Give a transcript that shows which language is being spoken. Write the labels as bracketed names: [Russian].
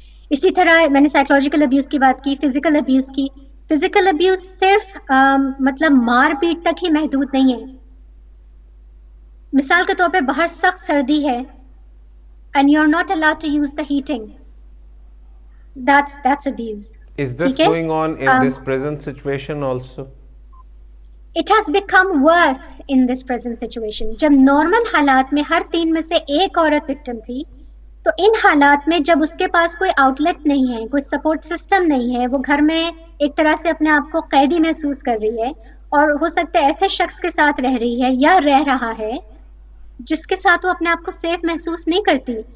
[Urdu] اسی طرح میں نے سائیکولوجیکل ابیوز کی بات کی، فزیکل ابیوز کی. فزیکل ابیوز صرف مطلب مار پیٹ تک ہی محدود نہیں ہے. مثال کے طور پہ باہر سخت سردی ہے [English] and you're not allowed to use the heating. That's abuse. Is this [Urdu] ٹھیک ہے؟ [English] going on in this present situation also? It has become worse in this present situation. [Urdu] جب نارمل حالات میں ہر 3 میں سے ایک عورت وکٹم تھی، تو ان حالات میں جب اس کے پاس کوئی آؤٹ لیٹ نہیں ہے، کوئی سپورٹ سسٹم نہیں ہے، وہ گھر میں ایک طرح سے اپنے آپ کو قیدی محسوس کر رہی ہے، اور ہو سکتا ہے ایسے شخص کے ساتھ رہ رہی ہے یا رہ رہا ہے جس کے ساتھ وہ اپنے آپ کو سیف محسوس نہیں کرتی.